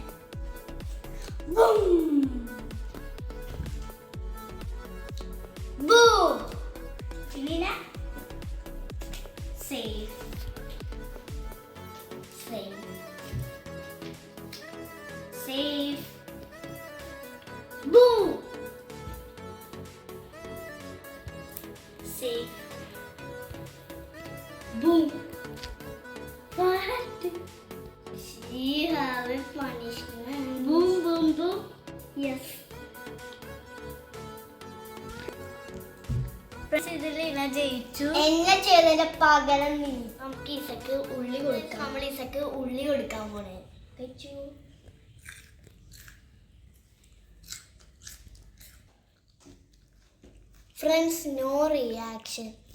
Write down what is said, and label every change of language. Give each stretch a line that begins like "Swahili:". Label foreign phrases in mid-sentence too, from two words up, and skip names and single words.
English: Boom! Boom! Finina? Save. Save. Save. Boom! Save. Boom! What? She have a punishment. Boom, boom, boom. Yes.
Malayalam: ഇതിൽ ജയിച്ചു. എന്നെ ചെയ്തതിന്റെ പകരം നീ. നമുക്ക് ഈസക്ക് ഉള്ളി കൊടുക്കാം. നമ്മൾ ഈസക്ക് ഉള്ളി കൊടുക്കാൻ പോണേ. കഴിച്ചു.
English: Friends, no reaction.